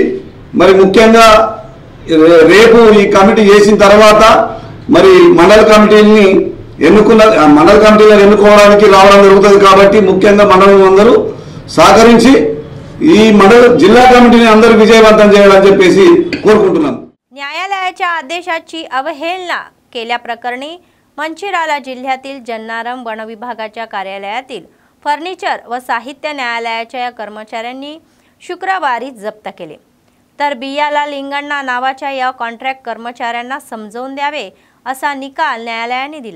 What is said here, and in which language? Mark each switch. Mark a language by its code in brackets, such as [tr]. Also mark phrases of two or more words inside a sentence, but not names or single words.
[te] మరి ముఖ్యంగా రేపు ఈ కమిటీ చేసిన తర్వాత మరి మండల కమిటీని ఎన్నుకోవడానికి రావడం జరుగుతుంది. కాబట్టి ముఖ్యంగా మండలం అందరూ సహకరించి ఈ జిల్లా కమిటీని అందరూ విజయవంతం చేయాలని చెప్పేసి కోరుకుంటున్నాం. [mr] न्यायालयाच्या आदेशाची अवहेलना केल्याप्रकरणी मंचिराला जिल्ह्यातील जन्नारम वन विभागाच्या कार्यालयातील फर्निचर व साहित्य न्यायालयाच्या या कर्मचाऱ्यांनी शुक्रवारी जप्त केले. तर बियाला लिंगण्णा नावाच्या या कॉन्ट्रॅक्ट कर्मचाऱ्यांना समजावून द्यावे असा निकाल न्यायालयाने दिला.